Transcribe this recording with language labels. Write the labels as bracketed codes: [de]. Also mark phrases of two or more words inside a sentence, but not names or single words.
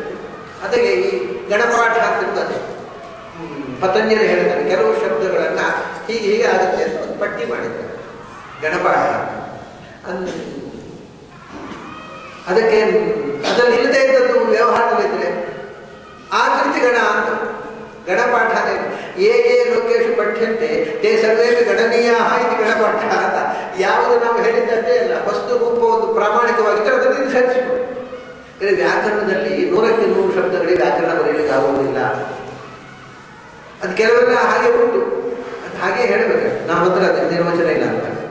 [kn] ಅದಕ್ಕೆ ಈ ಗಣಪಾಠ ಅಂತಿರ್ತದೆ, ಪತಂಜಲಿ ಹೇಳ್ತಾರೆ ಕೆಲವು ಶಬ್ದಗಳನ್ನ ಹೀಗೆ ಆಗುತ್ತೆ ಅಂತ ಒಂದು ಪಟ್ಟಿ ಮಾಡಿದ್ದಾರೆ ಗಣಪಾಠ. ಅದಕ್ಕೆ ಅದರಲ್ಲಿ ಇಲ್ಲದೆ ಇದ್ದದ್ದು ವ್ಯವಹಾರದಲ್ಲಿದ್ರೆ ಆಕೃತಿ ಗಣ ಅಂತ ಗಣಪಾಠ. [sa] ಏ ಲೋಕೇಶು ಪಠ್ಯಂತೆ ತೇ ಸರ್ವೇಪಿ ಗಣನೀಯ [kn] ಇದು ಗಣಪಾಠ ಅಂತ. ಯಾವುದು ನಾವು ಹೇಳಿದ್ದಷ್ಟೇ ಅಲ್ಲ, ವಸ್ತು ರೂಪ ಒಂದು ಪ್ರಾಮಾಣಿಕವಾಗಿದ್ದರೆ ಅದನ್ನು ಸೇರಿಸಿಕೊಳ್ಳಿ. ವ್ಯಾಕರಣದಲ್ಲಿ 100ಕ್ಕೆ 100 ಶಬ್ದಗಳಿಗೆ ವ್ಯಾಕರಣ ಬರೆಯಲಿಕ್ಕೆ ಆಗುವುದಿಲ್ಲ. ಅದು ಕೆಲವೆಲ್ಲ ಹಾಗೆ ಉಂಟು, ಅದು ಹಾಗೆ ಹೇಳಬೇಕು, ನಮ್ಮ ಹತ್ರ ಅದರ ನಿರ್ವಚನ ಇಲ್ಲ ಅಂತ.